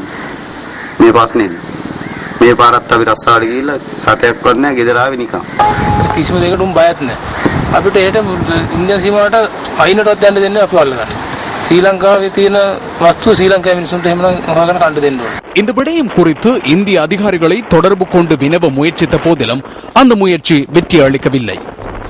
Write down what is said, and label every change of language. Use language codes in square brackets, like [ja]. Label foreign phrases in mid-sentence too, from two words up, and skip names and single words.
[si] මේ ප්‍රශ්නේදී. මේ පාරත් අපි රස්සාවට ගිහිල්ලා සතයක්වත් නැහැ ගෙදර ආවේ නිකන්. කිසිම දෙයකටම බයත් නැහැ. අපිට ඒට ඉන්දියානු සීමාවට අයිනටවත් යන්න දෙන්නේ අපි අල්ලගන්න. ශ්‍රී ලංකාවේ තියෙන වස්තුව ශ්‍රී ලංකාවේ මිනිසුන්ට එහෙමනම් හොයාගෙන කන්න දෙන්න ඕනේ. [ta] இந்த விடயம் குறித்து இந்திய அதிகாரிகளை தொடர்பு கொண்டு வினவ முயற்சித்த போதிலும் அந்த முயற்சி வெற்றி அளிக்கவில்லை.